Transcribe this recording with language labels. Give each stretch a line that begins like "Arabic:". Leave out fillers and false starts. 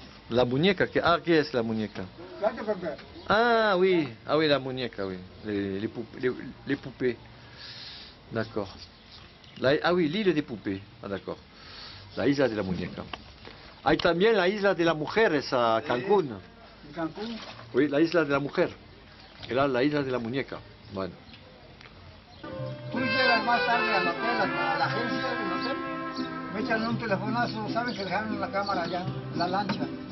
Spanish: La muñeca, ¿qué es la muñeca?
French: Ah oui, la muñeca, oui, les poupées. D'accord. Ah oui, l'île des poupées, ah d'accord.
Spanish: La isla de la muñeca. Hay también la isla de la mujer, esa Cancún. ¿Cancún? Oui, la isla de la mujer. Era la isla de la muñeca. Bueno. Tú llegas más tarde al hotel, a la agencia del hotel, me echan un telefonazo, saben que dejaron la cámara allá, la lancha.